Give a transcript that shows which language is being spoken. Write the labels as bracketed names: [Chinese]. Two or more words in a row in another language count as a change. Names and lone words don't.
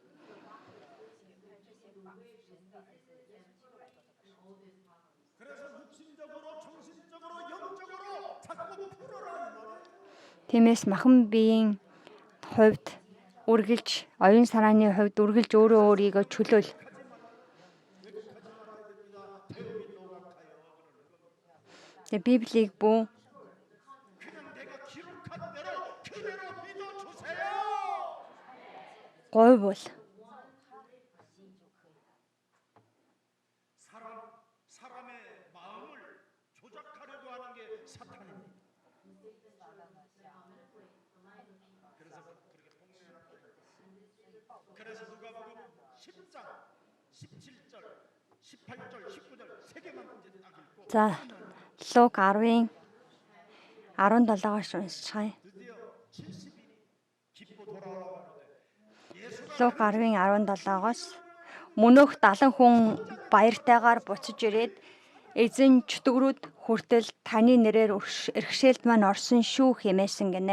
[Mongolian] Тиймээс махан биеийн хувьд үргэлж, оюун санааны хувьд үргэлж өөрөө өөрийгөө чөлөөл. Библийг бүү говьбол [Korean] 사람의 마음을 조작하려고 하는 게 사탄입니다. 그래서 누가복음 10장, 17절, 18절, 19절 세 개만 이제 딱 읽고 [Mongolian] За Лук 10-ын 17-аас уншчихъя. Лук 10-ын 17-оос мөнөөх 70 хүн баяртайгаар буцаж ирээд эзэн чөтгөрүүд хүртэл таны нэрээр эрхшээлд маань орсон шүү хэмээсэн гинэ.